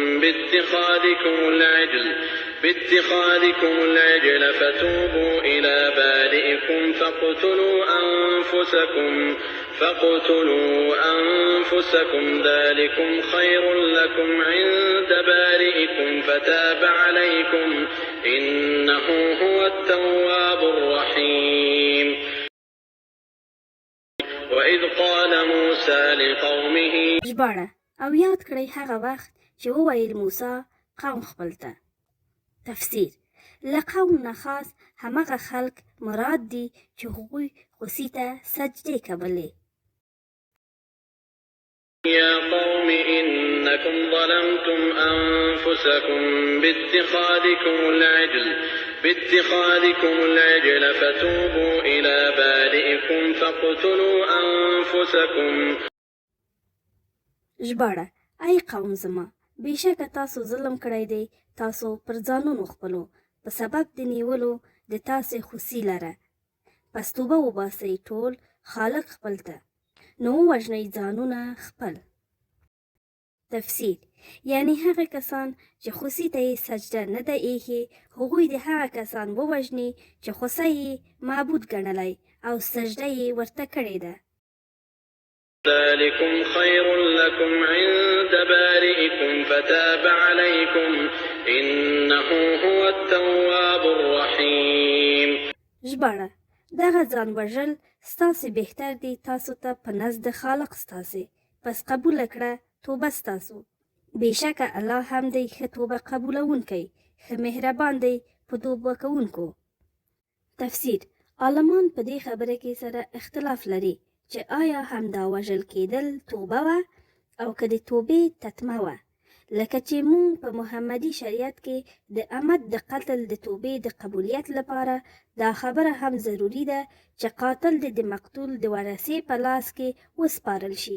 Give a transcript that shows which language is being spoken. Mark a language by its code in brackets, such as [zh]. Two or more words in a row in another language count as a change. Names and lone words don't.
[ar] باتخاذكم العجل فتوبوا إلى بارئكم فاقتلوا أنفسكم ذلكم خير لكم عند بارئكم فتاب عليكم إنه هو التواب الرحيم. وإذ قال موسى لقومه [ps] ژباړه او یاد کړئ هغه وخت چې وویل موسی قوم خپل ته. تفسیر: له قوم نه خاص همغه خلک مراد دي چې هغوی خوسي ته سجدې کولې. [ar] يا قوم إنكم ظلمتم أنفسكم باتخاذكم العجل فتوبوا إلى بارئكم فاقتلوا أنفسكم. [ps] ژباړه: ای قوم زما، بېشکه تاسو ظلم کړی دی تاسو پر ځانونو خپلو په سبب د نیولو د تاسې خوسي لره. پس توبه وباسئ ټول خالق خپل ته، نو ووژنئ ځانونه خپل. تفسیر: یعنی هغه کسان چې خوسي ته یې سجده نه ده ایښې هغوی د هغه کسان ووژني چې خوسه یې معبود ګڼلی او سجده یې ورته کړې ده. [ar] ذلكم خير لكم عند بارئكم فتاب عليكم إنه هو التواب الرحيم. [ps] ژباړه: دغه ځان وژل ستاسې بهتر دی تاسو ته په نزد خالق ستاسې، پس قبوله کړه توبه ستاسو. بېشکه الله هم دی ښه توبه قبولونکی، ښه مهربان دی په توبه کوونکو. تفسیر: عالمان په دې خبره کې سره اختلاف لري چې آیا همدا وژل کېدل توبه وه او که د توبې تتمه وه، لکه چې مونږ په محمدي شریعت کې د عمد د قتل د توبې د قبولیت لپاره دا خبره هم ضروري ده چې قاتل د مقتول د ورثې په لاس کې وسپارل شي.